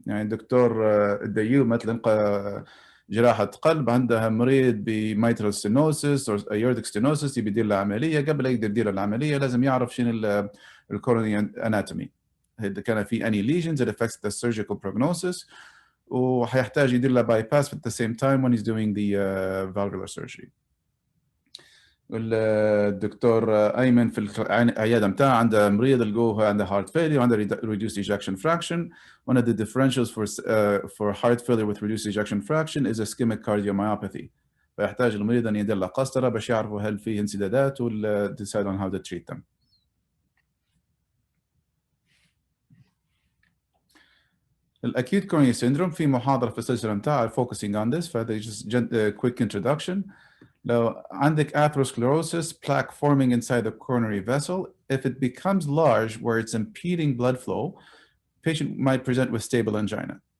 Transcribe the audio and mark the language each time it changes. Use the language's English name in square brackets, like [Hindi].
[Arabic] يعني الدكتور الديو مثلا جراحة قلب عندها مريض بميترال ستينوسيس [English] or aortic stenosis [Arabic] يبي يدير له عملية، قبل يقدر يدير العملية لازم يعرف شنو الكوروني اناتومي، إذا كان في [English] any lesions that affects the surgical prognosis، [Arabic] وحيحتاج يدير له [English] bypass at the same time when he's doing the valvular surgery. [Arabic] الدكتور ايمن في العياده بتاعه عنده مريض لقوه عنده heart failure وعنده reduced ejection fraction. [English] One of the differentials for heart failure with reduced ejection fraction is ischemic cardiomyopathy. [Arabic] فيحتاج المريض ان يدير له قسطره باش يعرفوا هل فيه انسدادات ولا [English] decide on how to treat them. [Arabic] الأكيوت coronary syndrome في محاضرة في السلسلة بتاعها [English] focusing on this, [Arabic] فهذا [English] just quick introduction. [Arabic] لو عندك [English] atherosclerosis, plaque forming inside the coronary vessel, if it becomes large where it's impeding blood flow, patient might present with stable angina.